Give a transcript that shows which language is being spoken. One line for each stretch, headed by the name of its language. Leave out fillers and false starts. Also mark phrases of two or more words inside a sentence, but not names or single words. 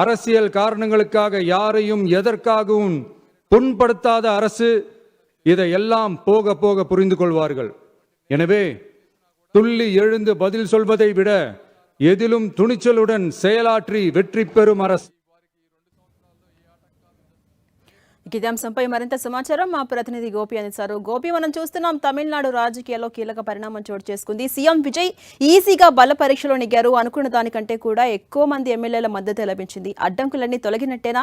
Tamil: அரசியல் காரணங்களுக்காக யாரையும் எதற்காகவும் புண்படுத்தாத அரசு இதையெல்லாம் போக போக புரிந்து கொள்வார்கள். எனவே துள்ளி எழுந்து பதில் சொல்வதை விட எதிலும் துணிச்சலுடன் செயலாற்றி வெற்றி பெறும் அரசு.
Telugu: ఇదే అంశంపై మరింత సమాచారం మా ప్రతినిధి గోపి అందిస్తారు. గోపి, మనం చూస్తున్నాం తమిళనాడు రాజకీయాల్లో కీలక పరిణామం చోటు చేసుకుంది. సీఎం విజయ్ ఈజీగా బల పరీక్షలో నెగ్గారు. అనుకున్న దానికంటే కూడా ఎక్కువ మంది ఎమ్మెల్యేల మద్దతు లభించింది. అడ్డంకులన్నీ తొలగినట్టేనా?